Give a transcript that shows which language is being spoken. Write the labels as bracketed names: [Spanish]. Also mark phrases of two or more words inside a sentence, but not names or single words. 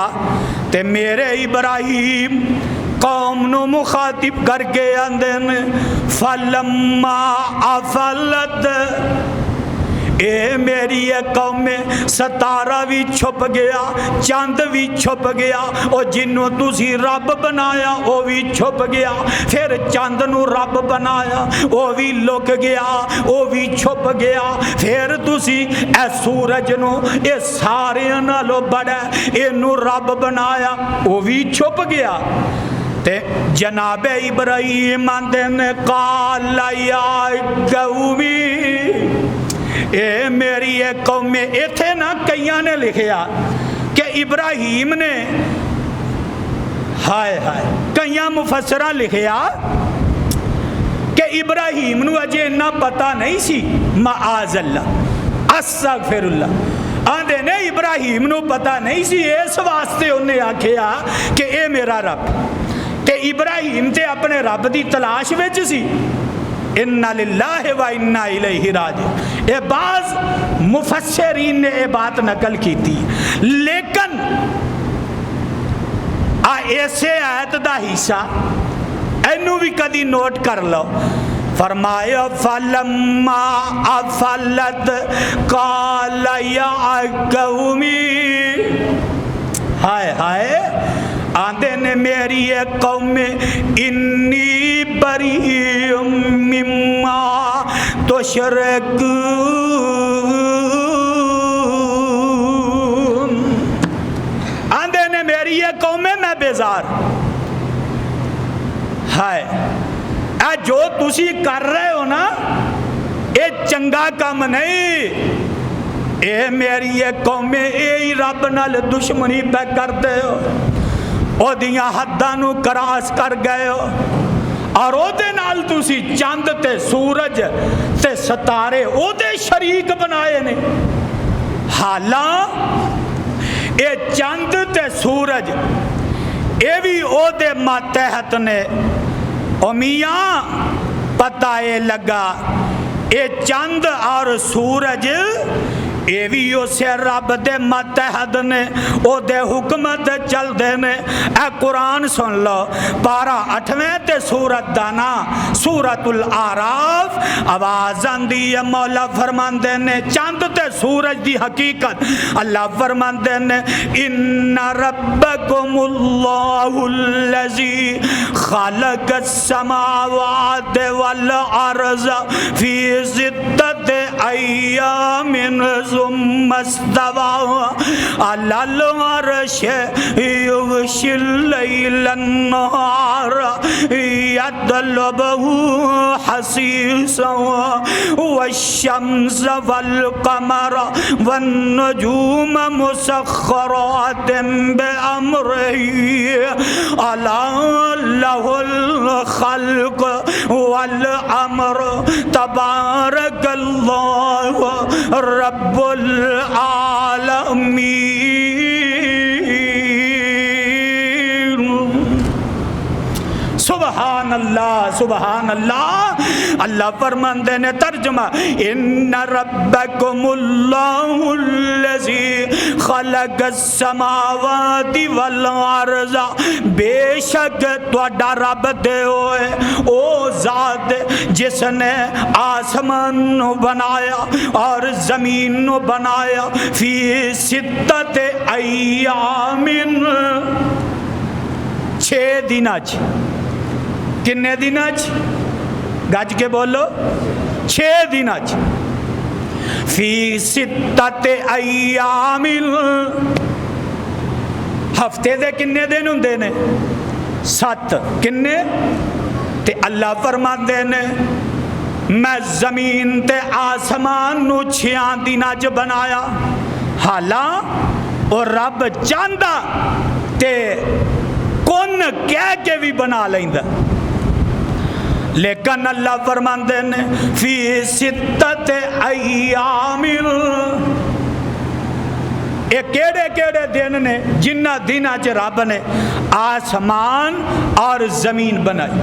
[Punjabi] تے میرے ابراہیم قوم نو مخاطب کر کے آندے نے [Arabic] فلما افلت، [Punjabi] اے میری قوم میں ستارہ بھی چھپ گیا، چاند بھی چھپ گیا، او جنوں تسی رب بنایا او بھی چھپ گیا. پھر چاند نو رب بنایا او بھی لک گیا، او بھی چھپ گیا. پھر تسی اے سورج نو اے سارے نالوں بڑا اینو رب بنایا او بھی چھپ گیا. تے جناب ابراہیم آندے نے [Arabic] قال یا قومی، [Punjabi] اے میری قوم میں. ایتھے نا کئیاں نے لکھیا کہ ابراہیم نے، ہائے ہائے، کئیاں مفسرہ لکھیا کہ ابراہیم نو اجے اتنا پتہ نہیں سی، [Arabic] معاذ اللہ استغفر اللہ. [Punjabi] آندے نے ابراہیم نو پتہ نہیں سی، اس واسطے انہیں آکھیا کہ اے میرا رب. تے ابراہیم تے اپنے رب دی تلاش وچ سی. [Arabic] اِنَّا لِلَّهِ وَإِنَّا إِلَيْهِ رَاجِعُونَ. [Punjabi] اے بعض مفسرین نے اے بات نقل کی تھی، لیکن ایسے آیت دا حصہ اینو بھی کدی نوٹ کر لو. فرمایا [Arabic] فَلَمَّا أَفَلَتْ قَالَ يَا قَوْمِ، [Punjabi] ہائے ہائے، آندے نے میری ایک قوم میں [Arabic] انی بری مما تشرکون. [Punjabi] آندے نے میری ایک قوم میں بیزار. ہائے اے جو تسی کر رہے ہو نا اے چنگا کام نہیں. اے میری ایک قوم میں اے رب نال دشمنی پہ کر دے ہو، او دیاں حداں نو کراس کر گئے ہو، اور او دے نال تسی چاند تے سورج تے ستارے او دے شریک بنائے نے. حالاں اے چاند تے سورج اے بھی او دے ماتحت نے. او میاں پتہ اے لگا اے چاند اور سورج اے بھی اسے رب دے ماتحت نے، او دے حکمت چل دے نے. اے قرآن سن لو، پارہ 8ویں تے سورت دانا سورت الاعراف. آواز آندی ہے مولا فرماندے نے چاند تے سورج دی حقیقت. [Arabic] اللہ [Punjabi] فرماندے نے [Arabic] ان ربکم اللہ الذی خلق السماوات والارض فی ستۃ ایام ثم استوى على العرش يغشي الليل النهار يطلبه حثيثا والشمس والقمر والنجوم مسخرات بأمره ألا له الخلق والأمر تبارك الله رب العالمین. سبحان اللہ سبحان اللہ. [Punjabi] اللہ فرماندے نے ترجمہ [Arabic] ان ربکم اللہ الذی خلق السماوات والارض، [Punjabi] بے شک تہاڈا رب دے ہوئے او ذات جس نے آسمان نو بنایا اور زمین نو بنایا [Arabic] فی ستۃ ایام [Punjabi] 6 دناں. کنے دناں؟ گج کے بولو 6 دناں. [Arabic] فی ستۃ ایام، [Punjabi] ہفتے دے کنے دن ہوندے نے؟ 7. کنے؟ تے اللہ فرماندے نے میں زمین تے آسمان نو 6 دناں چ بنایا. حالاں اور رب چاہندا تے کون کہہ کے بھی بنا لیندا، لیکن اللہ فرماندے نے [Arabic] فی ستت ایام، [Punjabi] یہ کیڑے کیڑے دن نے جنہ دنوں چ رب نے آسمان اور زمین بنائی؟